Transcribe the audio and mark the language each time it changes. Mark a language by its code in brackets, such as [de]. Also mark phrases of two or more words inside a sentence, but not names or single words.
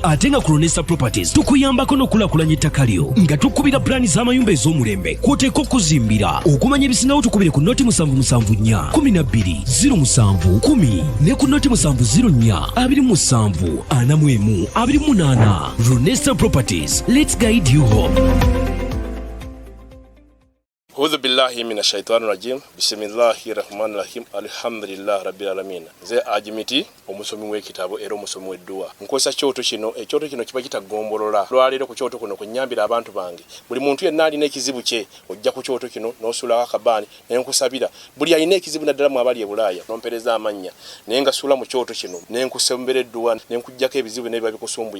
[lg] Ate nga ku Ronesa Properties tukuyambako n'okulaakulanya ettaka lyo nga tukubira pulaani z'amayumba ez'omulembe kw'oteeka okuzimbira. Okumanya ebisingawo tukubire ku noti 774 12 07 10 ne ku noti 704 27 41 28. [en] Ronesa Properties, let's guide you home. [ar] أعوذ بالله من الشيطان الرجيم. بسم الله الرحمن الرحيم. الحمد لله رب العالمين. [lg] Ze ajimiti omusomi w'ekitabo era omusomi w'edduwa. Nkozesa kyoto kino, ekyoto kino kiba kitagombolola. Lwaleero ku kyoto kuno kunyambira abantu bange. Buli muntu yenna alina ekizibu kye, ojja ku kyoto kino n'osula akabaani ne nkusabira. Buli alina ekizibu naddala mu abali e Bulaaya, nompereza amannya. Ne ngasula mu kyoto kino, ne nkusembera edduwa, ne nkujjako ebizibu ne biba bikusumbuye.